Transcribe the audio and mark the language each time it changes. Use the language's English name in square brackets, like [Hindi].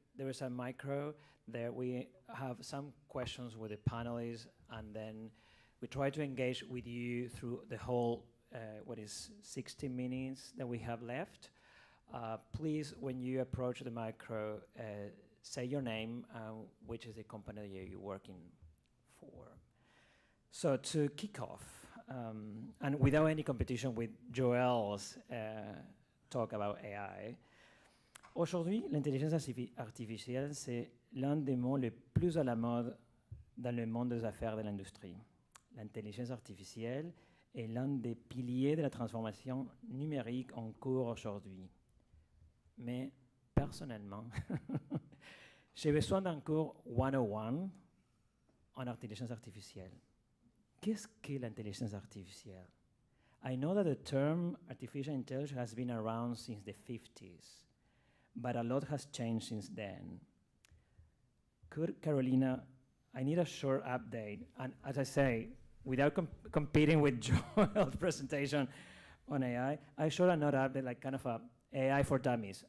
[English] There is a micro there. We have some questions with the panelists, and then we try to engage with you through the whole, 60 minutes that we have left. Please, when you approach the micro, say your name, which is the company that you're working for. So to kick off, and without any competition with Joel's talk about AI, [French] aujourd'hui, l'intelligence artificielle, c'est l'un des mots les plus à la mode dans le monde des affaires de l'industrie. L'intelligence artificielle est l'un des piliers de la transformation numérique en cours aujourd'hui. Mais personnellement, j'ai besoin d'un cours 101 en intelligence artificielle. Qu'est-ce que l'intelligence artificielle? [English] I know that the term artificial intelligence has been around since the 50s, but a lot has changed since then. Could Karolina, I need a short update, and as I say, without competing with Joel's presentation on AI, I showed another update, like kind of a AI for dummies.